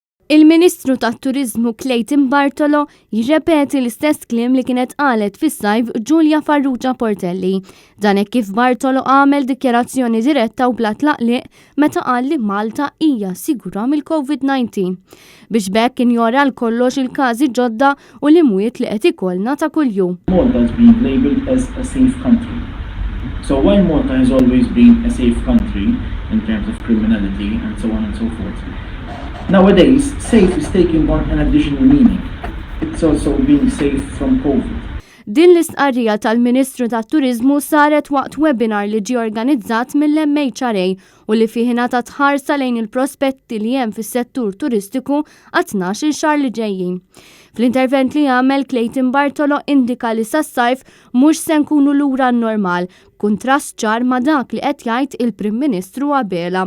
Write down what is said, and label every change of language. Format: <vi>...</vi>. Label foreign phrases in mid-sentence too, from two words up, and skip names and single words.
<mt>Il-Ministru tat-Turiżmu Clayton Bartolo jirrepeti l-istess kliem li kienet qalet fis-sajf Giulia Farrugia Portelli. Dan hekk kif Bartolo għamel dikjarazzjoni diretta u bla tlaqliq meta qal li Malta hija sigura mill-COVID-19. Biex bekk injora l-kollox il-każi ġodda u l-imwiet li qed ikollna ta' kuljum.</mt> <en>Malta has been labeled as a safe country. So while Malta has always been a safe country in terms of criminality and so on and so forth, nowadays, safe is taking on an additional meaning. It's also being safe from COVID.</en> <mt>Din l-istqarrija tal-Ministru tat-Turiżmu saret waqt webinar li ġie organizzat mill-MHRA u li fih ingħatat tħarsa lejn il-prospetti li hemm fis-settur turistiku għat 12 xahar li ġejjin. Fl-intervent li għamel Clayton Bartolo indika li sas-sajf mhux se nkunu lura n-normal, kuntrast ċar ma' dak li qed jgħid il-Prim Ministru qabelha.</mt>